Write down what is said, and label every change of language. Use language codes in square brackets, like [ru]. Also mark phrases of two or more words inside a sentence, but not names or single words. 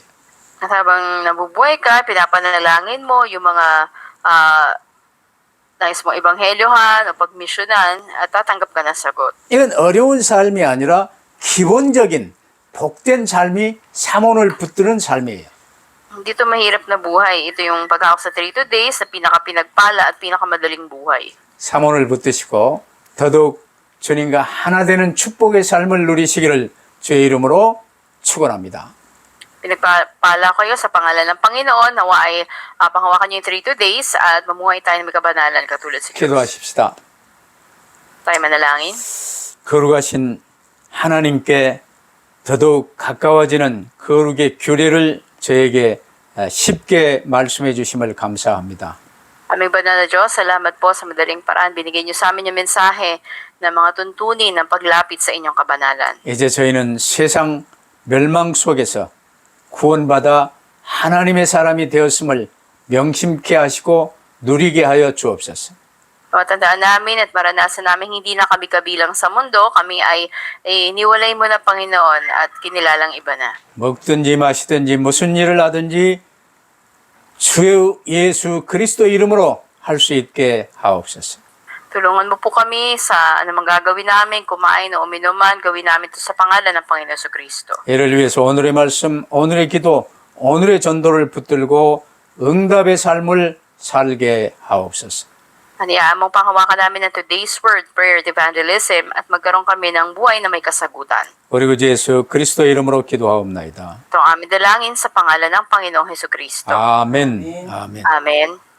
[tl] At habang nabubuhay ka, pinapanalangin mo yung mga nais mong ebanghelyohan o pagmisyonan at tatanggap ka ng sagot. [ko] 이건 어려운 삶이 아니라 기본적인 복된 삶이 삼원을 붙드는 삶이에요. [tl] Hindi ito mahirap na buhay. Ito yung paghawak sa 3 days na pinaka-pinagpala at pinakamadaling buhay. [ko] 삼원을 붙드시고 더더욱 주님과 하나 되는 축복의 삶을 누리시기를 주의 이름으로 축원합니다. [tl] Pinagpala kayo sa pangalan ng Panginoon, nawa ay panghawakan niyo yung 3 days at mamuhay tayo ng may kabanalan katulad sa Diyos. [ko] 기도하십시다. [tl] Tayo manalangin. [ko] 거룩하신 하나님께 더더욱 가까워지는 거룩의 규례를 저에게 쉽게 말씀해 주심을 감사합니다. [tl] Aming banal na Diyos, salamat po sa madaling paraan. Binigay niyo sa amin yung mensahe ng mga tuntunin ng paglapit sa inyong kabanalan. [ko] 이제 저희는 세상 멸망 속에서 구원받아 하나님의 사람이 되었음을 명심케 하시고 누리게 하여 주옵소서. [tl] Tandaan namin at maranasan namin hindi na kami kabilang sa mundo, kami ay iniwalay mo na Panginoon at kinilalang iba na. [ko] 먹든지 마시든지 무슨 일을 하든지 주 예수 그리스도 이름으로 할 수 있게 하옵소서. [tl] Tulungan mo po kami sa anumang gagawin namin, kumain o uminuman, gawin namin ito sa pangalan ng Panginoon Kristo. [ko] 이를 위해서 오늘의 말씀, 오늘의 기도, 오늘의 전도를 붙들고 응답의 삶을 살게 하옵소서. [tl] Haniyaan mong panghawakan namin ng [en] today's word, prayer, and evangelism [tl] at magkaroon kami ng buhay na may kasagutan. [ko] 우리 구 예수 그리스도 이름으로 기도하옵나이다. [tl] Ito ang aming dalangin sa pangalan ng Panginoong Hesus Kristo. [ko] 아멘. 아멘. [tl] Amen.